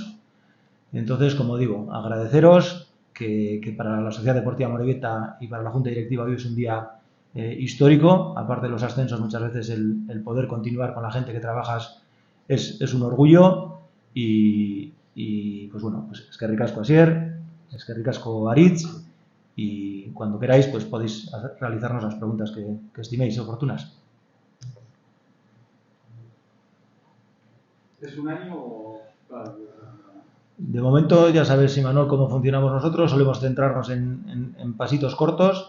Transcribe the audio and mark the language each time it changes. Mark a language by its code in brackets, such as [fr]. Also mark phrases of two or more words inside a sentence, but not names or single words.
[es] Entonces, como digo, agradeceros que para la Sociedad Deportiva Amorebieta y para la Junta Directiva hoy es un día histórico. Aparte de los ascensos, muchas veces el poder continuar con la gente que trabajas es un orgullo y pues bueno, pues [eu] eskerrik asko Asier, eskerrik asko Aritz, [es] y cuando queráis pues podéis realizarnos las preguntas que estiméis oportunas. ¿Es un año o...? De momento ya sabes, Imanol, cómo funcionamos nosotros, solemos centrarnos en pasitos cortos.